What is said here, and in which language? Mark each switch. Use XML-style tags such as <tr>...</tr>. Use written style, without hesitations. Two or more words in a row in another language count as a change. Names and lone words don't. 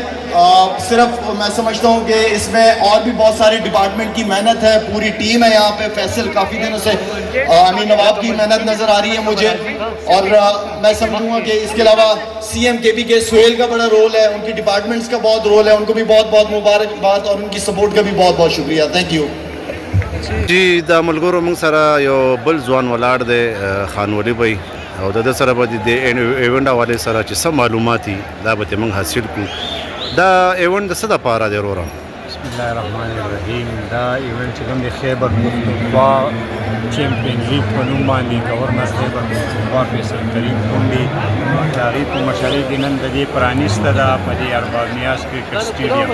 <ur>صرف میں سمجھتا ہوں کہ اس میں اور بھی بہت سارے ڈیپارٹمنٹ کی محنت ہے، پوری ٹیم ہے یہاں پے. فیصل کافی دنوں سے امیر نواب کی محنت نظر آ رہی ہے مجھے، اور میں سمجھوں گا کہ اس کے علاوہ CM KPK سہیل کا بڑا رول ہے، ان کی ڈیپارٹمنٹس کا بہت رول ہے، ان کو بھی بہت بہت مبارکباد اور ان کی سپورٹ کا بھی بہت بہت شکریہ.</ur> <en>Thank you</en> <ur>जी.</ur> <ps>د ملګرو موږ سره یو بل ځوان ولاړ دی خانوړي بھائی او د سره به د ایونټ حواله سره چې سم معلومات دي دا به موږ حاصل کړو. دا ایونټ د څه لپاره دی وروره؟ بسم الله الرحمن الرحیم. دا ایونټ چې کوم د خیبر پښتونخوا چیمپئن لیګ په نوم باندې گورنر خیبر پښتونخوا فیصل کریم غونډې د هغې په مشرۍ کې نن د دې پرانیسته ده په دې ارباب نیاز کرکټ سټیډیم.</ps>